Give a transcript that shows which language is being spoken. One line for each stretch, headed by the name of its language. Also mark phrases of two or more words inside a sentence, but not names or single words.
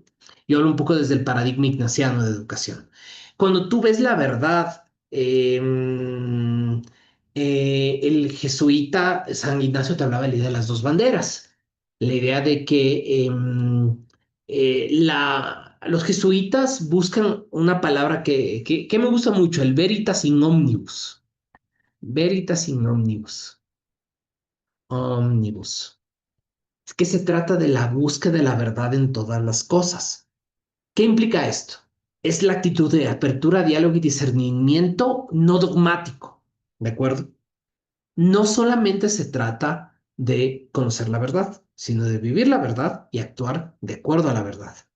Spanish: Yo hablo un poco desde el paradigma ignaciano de educación. Cuando tú ves la verdad, el jesuita San Ignacio te hablaba de la idea de las dos banderas, la idea de que los jesuitas buscan una palabra que me gusta mucho, el
Latin: veritas in omnibus. Veritas in omnibus. Omnibus.
Spanish: Es que se trata de la búsqueda de la verdad en todas las cosas. ¿Qué implica esto? Es la actitud de apertura, diálogo y discernimiento no dogmático. ¿de acuerdo? No solamente se trata de conocer la verdad, sino de vivir la verdad y actuar de acuerdo a la verdad.